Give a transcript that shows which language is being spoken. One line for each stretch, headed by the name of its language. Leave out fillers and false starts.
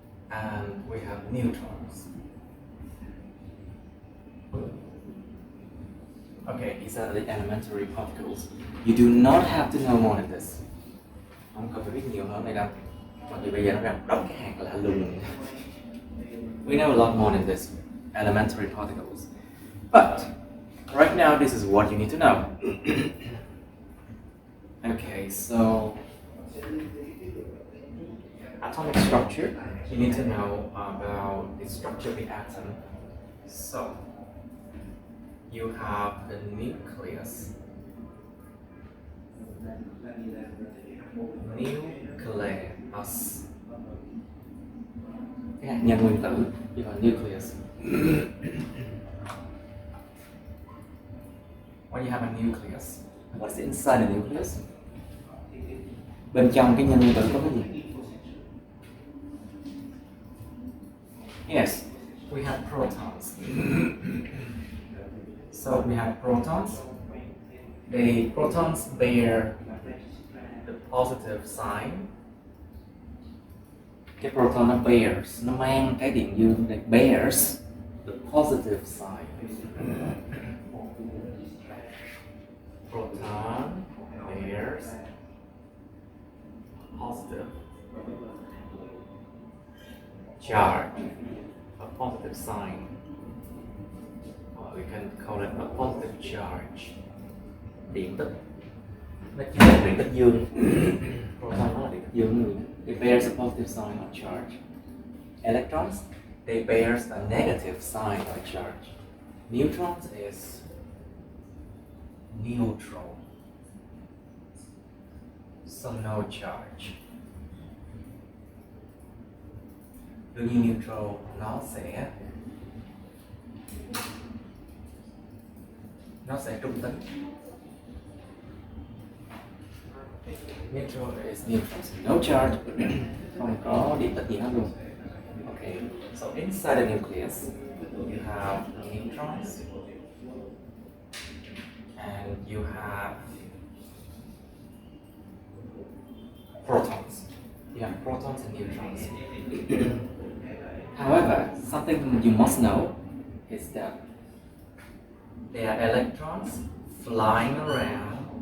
English: And we have neutrons. Okay, these are the elementary particles. You do not have to know more than this.
Vietnamese: Không cần phải biết nhiều hơn đây đâu. Còn thì bây giờ nó ra đóng cái hạt lạ lùng.
English: We know a lot more than this. Elementary particles. But right now this is what you need to know. Okay, so atomic structure. You need to know about the structure of the atom. So you have the nucleus. Nucleus.
Vietnamese: Cái hạt nhân nguyên tử,
English: you have nucleus. When you have a nucleus, what's inside the nucleus?
Vietnamese: Bên trong cái nhân nguyên tử có cái gì?
English: Yes, we have protons. So we have protons. The protons bear the positive sign.
Vietnamese: Cái proton nó bears, nó mang cái điện dương,
English: it bears the positive sign. Proton bears positive charge, a positive sign. Or we can call it a positive charge.
Vietnamese: Điện tích. Nó chỉ là điện tích dương. Proton nó là điện tích dương.
English: It bears a positive sign of charge. Electrons, they bears a negative sign of charge. Neutrons is neutral, so no charge.
Vietnamese: Đương nhiên neutral nó sẽ trung tính.
English: Neutral is neutral, so no charge,
Vietnamese: không có điện tích gì hết luôn.
English: Okay, so inside the nucleus you have neutrons and you have protons. You have protons and neutrons. However, something you must know is that there are electrons flying around.